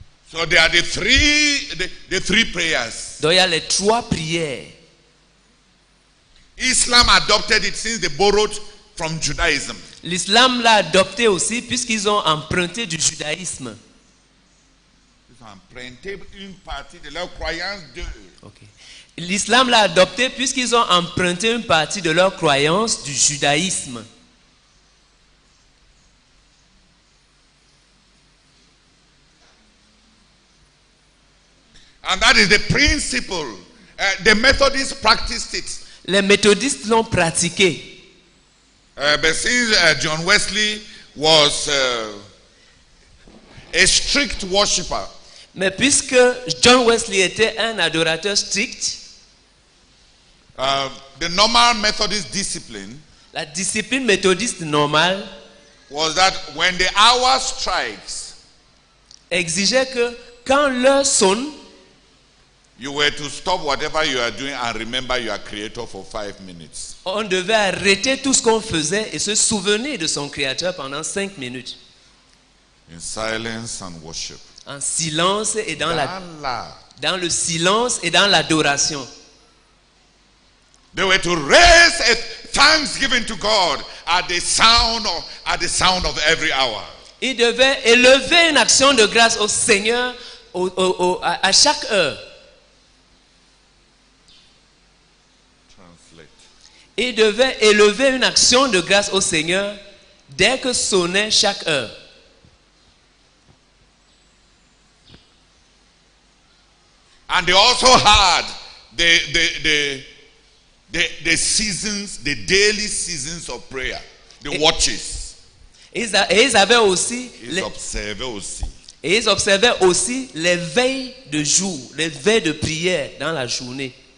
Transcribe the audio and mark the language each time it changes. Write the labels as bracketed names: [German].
[English] So there are the three prayers. [French] Donc il y a les 3 prières. [English] Islam adopted it since they borrowed from Judaism. [French] L'islam l'a adopté aussi puisqu'ils ont emprunté du judaïsme. Ils ont emprunté une partie de leurs croyances d'eux. [English] Okay. [French] L'islam l'a adopté puisqu'ils ont emprunté une partie de leur croyance du judaïsme. [English] And that is the principle. The Methodists practiced it. [French] Les méthodistes l'ont pratiqué. [English] But since John Wesley was a strict worshipper, [French] Mais puisque John Wesley était un adorateur strict, [English] the normal Methodist discipline [French] la discipline méthodiste normale [English] was that when the hour strikes, [French] exigeait que quand l'heure sonne, [English] you were to stop whatever you are doing and remember your creator for 5 minutes. [French] on devait arrêter tout ce qu'on faisait et se souvenir de son créateur pendant 5 minutes. [English] In silence and worship. [French] En silence et dans le silence et dans l'adoration. [English] They were to raise a thanksgiving to God at the sound of every hour. [French] Ils devaient élever une action de grâce au Seigneur à chaque heure. [English] Translate. [French] Ils devaient élever une action de grâce au Seigneur dès que sonnait chaque heure. [English] And they also had the seasons, the daily seasons of prayer, the watches. [French] Et ils avaient aussi Ils observaient aussi. et ils observaient aussi les veilles de jour, les veilles de prière dans la journée.